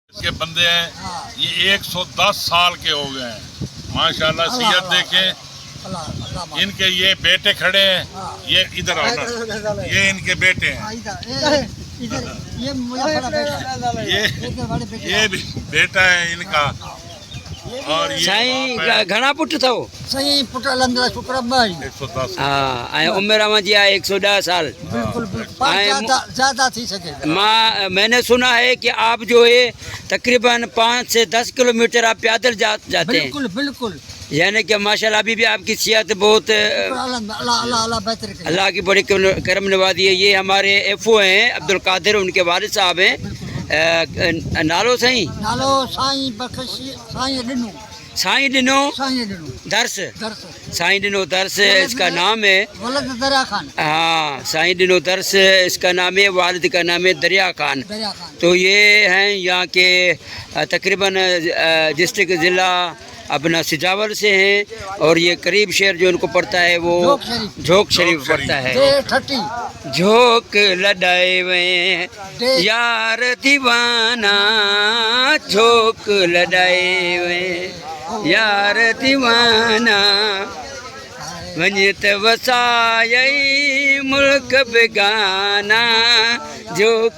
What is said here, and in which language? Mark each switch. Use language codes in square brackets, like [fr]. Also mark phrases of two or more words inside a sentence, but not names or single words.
[ur] کے بندے ہیں، یہ 110 سال کے ہو گئے ہیں ماشاءاللہ. سیرت دیکھیں، ان کے یہ بیٹے کھڑے ہیں، یہ ادھر آؤ نا، یہ ان کے بیٹے ہیں، یہ بھی بیٹا ہے ان کا. اور یہ [sd] साईं घणा पुट अथव? साईं पुट अलहमदुलिल्लाह शुक्र भाई 110 हाँ, उम्र जी आहे 110 साल। बिल्कुल ज्यादा थी सके। [ur] میں نے سنا ہے کہ آپ جو ہے تقریباً 5 سے 10 کلومیٹر آپ پیدل جاتے ہیں. بالکل بالکل, یعنی کہ ماشاءاللہ ابھی بھی آپ کی صحت بہت اللہ کی بڑی کرم نوازی ہے. یہ ہمارے ایف او ہیں عبدالقادر، ان کے والد صاحب ہیں. [sd] नालो साईं? नालो साईं बख्शी, साईं डिनो साईं डिनो दर्स, दर्स, [ur] سائیں ڈنو درس اس کا نام ہے. ولد دریا خان. ہاں، سائیں ڈنو درس اس کا نام ہے، والد کا نام ہے دریا خان. تو یہ ہیں یہاں کے تقریباً ڈسٹرکٹ ضلع اپنا سجاول سے ہیں، اور یہ قریب شہر جو ان کو پڑتا ہے وہ جھونک شریف پڑتا ہے. [skr] جھونک لڑائے وے یار دیوانہ، جھونک لڑائے وے یار دیوانہ، ونجت وسائی ملک بیگانہ، جھونک.